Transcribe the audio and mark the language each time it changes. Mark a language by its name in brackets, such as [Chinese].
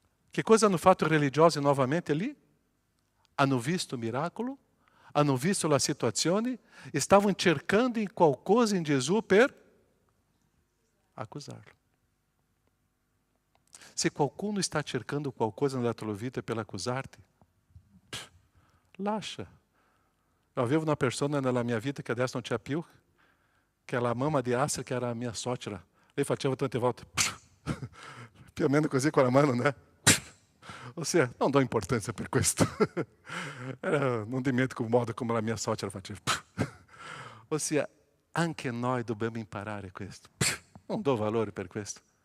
[Italian] Che cosa hanno fatto i religiosi novamente lì? Hanno visto il miracolo, hanno visto la situazione e stavano cercando in qualcosa in Gesù per accusarlo. Se qualcuno está cercando qualcosa nella tua vita per accusarti, lascia. [Portuguese] Eu [Italian] avevo [Portuguese] uma pessoa na minha vida que [Italian] adesso [Portuguese] não tinha [Italian] più, [Portuguese] que era a [Italian] mamma di [Portuguese] Astrid, que era a minha [Italian] suocera. Lei faceva tante volte, più o meno così con la mano, né? Ossia, non [Portuguese] do importância [Italian] per questo. Non dimentico il modo come la mia suocera faceva. Ossia, anche noi dobbiamo imparare questo. Non do valore per questo.